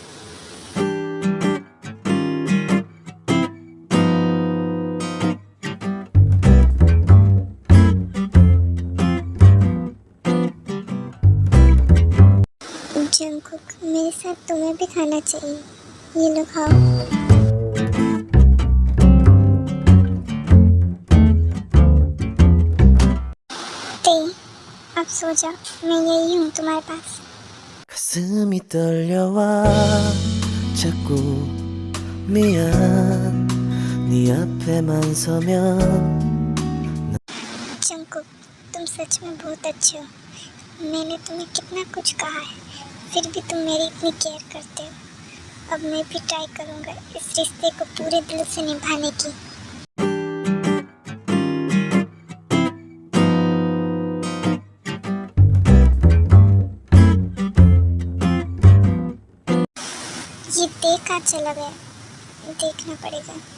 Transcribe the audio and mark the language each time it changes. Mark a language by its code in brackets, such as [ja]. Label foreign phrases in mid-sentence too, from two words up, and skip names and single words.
[hi] जंकुक, मेरे साथ तुम्हें भी खाना चाहिए, ये लो खाओ। अब सो जाओ, मैं यही हूँ तुम्हारे पास। [ko] 가슴이 떨려와 자꾸 미안 네 앞에만 서면 [hi] जंकुक, तुम सच में बहुत अच्छे हो। मैंने तुम्हें कितना कुछ कहा है, फिर भी तुम मेरी इतनी केयर करते हो। अब मैं भी ट्राई करूँगा इस रिश्ते को पूरे दिल से निभाने की। ये कहाँ चला गया, देखना पड़ेगा।